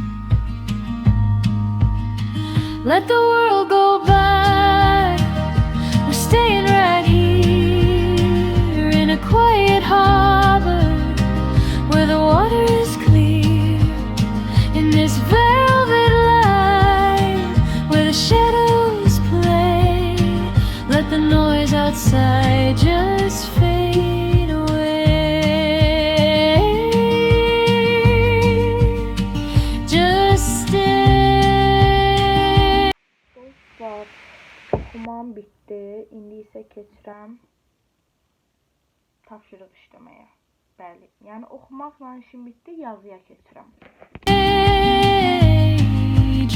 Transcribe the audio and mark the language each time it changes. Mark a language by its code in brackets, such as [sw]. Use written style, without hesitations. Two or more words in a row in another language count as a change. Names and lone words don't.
[en] Let the world go by, we're staying right here in a quiet harbor where the water is clear, in this velvet light where the shadows play. Let the noise outside just fade away. Just stay. [az] Dostlar, oxumam bitdi. İndi isə keçirəm tapşırıq işləməyə. Bəli, yəni oxumaqla işim bitdi, yazıya keçirəm.